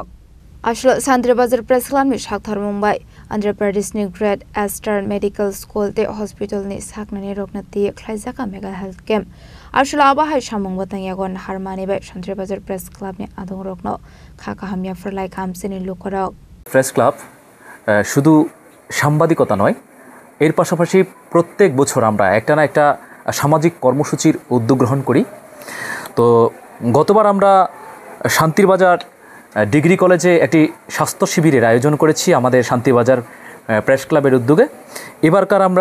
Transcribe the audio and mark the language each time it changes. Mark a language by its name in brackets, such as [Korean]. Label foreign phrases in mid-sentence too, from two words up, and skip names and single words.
[Kok Borok] Ashlo Shantirbazar Press Club ni Shakthar Mumbai Andhra Pradesh ni Great Eastern Medical School te hospital ni saknani rokna ti khlaijaka mega health camp Ashlo abahai samung butang yagona harmani bai Shantirbazar Press Club ni adung rokno khaka hamya pharalaika amsani lukurok [Bangla] Press Club শুধু সাংবাদিকতা নয় এর পাশাপাশি প্রত্যেক বছর আমরা একটা না একটা সামাজিক কর্মসূচির উদ্যোগ গ্রহণ করি তো গতবার আমরা শান্তিরবাজার ডিগ্রি কলেজে একটি স্বাস্থ্য শিবিরের আয়োজন করেছি আমাদের শান্তিরবাজার প্রেস ক্লাবের উদ্যোগে এবারকার আমরা